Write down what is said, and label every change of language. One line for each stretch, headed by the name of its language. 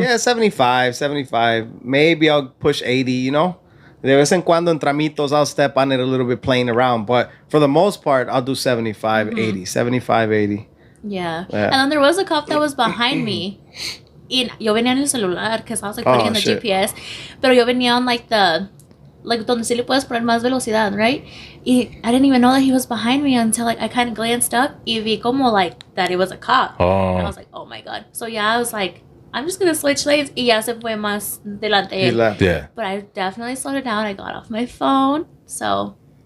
English: Yeah, 75. Maybe I'll push 80, you know?
Spanish: De vez en cuando en tramitos,
English: I'll step on it a little bit playing around. But for the most part, I'll do 75, 80. 75, 80. Yeah. And then there was a cop that was behind me.
Spanish: Y yo venía en el celular
English: because I was like putting in the shit. GPS.
Spanish: Pero yo venía
English: on like
Spanish: donde sí le puedes poner más velocidad, right?
English: Y I didn't even know that he was behind me until like I kind of glanced up
Spanish: y vi como
English: like that it was a cop. Oh. And I was like, oh my God. So yeah, I was like, I'm just gonna switch lanes.
Spanish: Y ya se fue más delante.
English: He left. Yeah. But I definitely slowed it down. I got off my phone. So